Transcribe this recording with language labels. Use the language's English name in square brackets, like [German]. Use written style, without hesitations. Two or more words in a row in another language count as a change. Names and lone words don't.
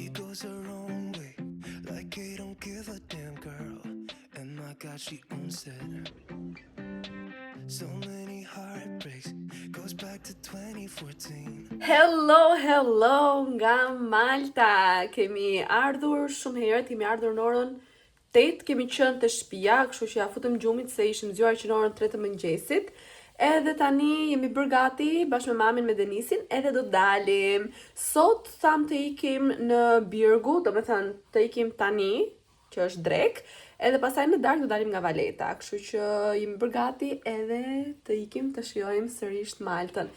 [English] goes her own way, like they don't give a damn girl. And my God, she owns it. So many heartbreaks, goes back to 2014. [Albanian] Hello nga Malta. Kemi ardhur shumë herët, kemi ardhur në orën 8, kemi qenë të shtëpia, kështu që ja futëm gjumit se ishim zgjuar që në orën 3 të mëngjesit. Edhe tani jemi bërë gati bashkë me mamin me Denisin, edhe do dalim. Sot tham të ikim në Birgu, do me thënë të ikim tani, që është drek, edhe pasaj në darkë do dalim nga Valeta, kështu që jemi bërë gati edhe të ikim të shijojmë sërish Maltën.